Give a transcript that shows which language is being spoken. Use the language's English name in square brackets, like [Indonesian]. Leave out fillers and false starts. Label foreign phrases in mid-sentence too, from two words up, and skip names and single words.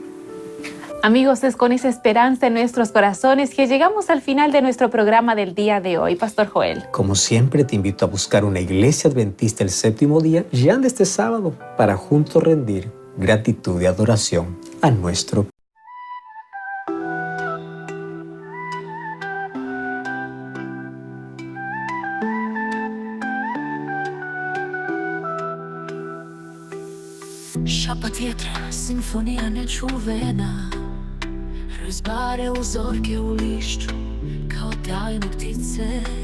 [Spanish] Amigos, es con esa esperanza en nuestros corazones que llegamos al final de nuestro programa del día de hoy. Pastor Joel. Como siempre, te invito a buscar una iglesia adventista el séptimo día, ya de este sábado, para juntos rendir gratitud y adoración a nuestro [Croatian] Šapa vjetra, simfonija nečuvena, razbare uzorke u lišću, kao sjajne ptice.